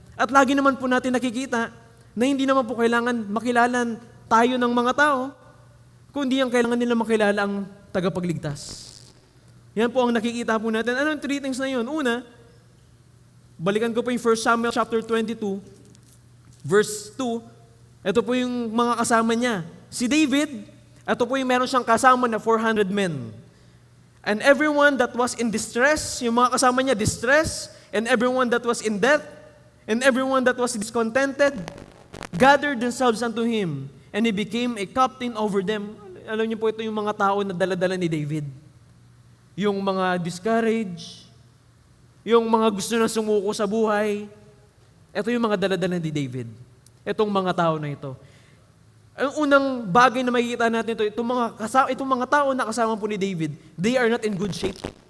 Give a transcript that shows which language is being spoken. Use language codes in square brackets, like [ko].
[tl] At lagi naman po natin nakikita na hindi naman po kailangan makilalan tayo ng mga tao, kundi ang kailangan nila makilala ang tagapagligtas. Yan po ang nakikita po natin. Anong three things na yun? Una, balikan ko po yung 1 Samuel chapter 22, verse 2. Ito po yung mga kasama niya. Si David, ito po yung meron siyang kasama na 400 men. [en] And everyone that was in distress, [tl] yung mga kasama niya, [en] distress, and everyone that was in death, and everyone that was discontented, gathered themselves unto him, and he became a captain over them. [tl] Alam niyo po, ito yung mga tao na dala-dala ni David. Yung mga discouraged, yung mga gusto na sumuko sa buhay. Ito yung mga dala-dala ni David. Itong mga tao na ito. Ang unang bagay na makikita natin ito, itong mga tao na kasama po ni David, [en] they are not in good shape.